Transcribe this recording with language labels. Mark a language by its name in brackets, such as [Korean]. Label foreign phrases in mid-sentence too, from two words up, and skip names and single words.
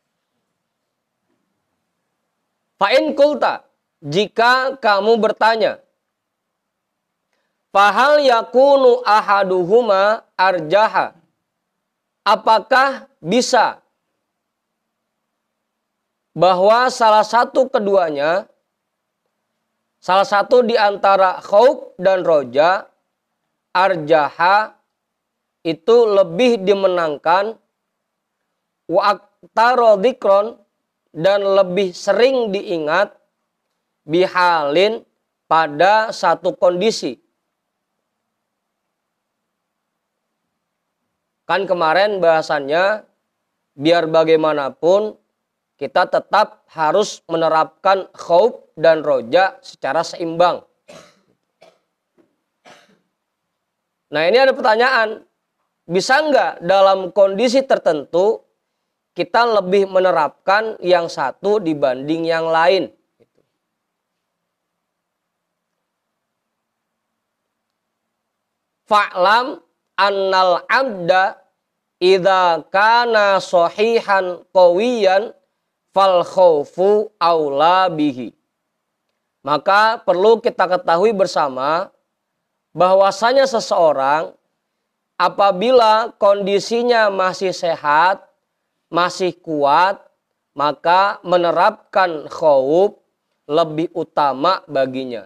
[Arabic] فإن قلت, [Indonesian] jika kamu bertanya, [Arabic] فهل يكون أحدهما أرجح, [Indonesian] apakah bisa bahwa salah satu keduanya, salah satu di antara khauf dan roja, arjaha itu lebih dimenangkan, [Arabic] وأكثر ذكرا [Indonesian] dan lebih sering diingat, bihalin pada satu kondisi. Kan kemarin bahasannya biar bagaimanapun kita tetap harus menerapkan khauf dan roja secara seimbang. Nah ini ada pertanyaan, bisa nggak dalam kondisi tertentu kita lebih menerapkan yang satu dibanding yang lain? [Arabic] فاعلم أن العبد إذا كان صحيحا قويا فالخوف أولى به. [Indonesian] Maka perlu kita ketahui bersama bahwasanya seseorang apabila kondisinya masih sehat, masih kuat, maka menerapkan khauf lebih utama baginya.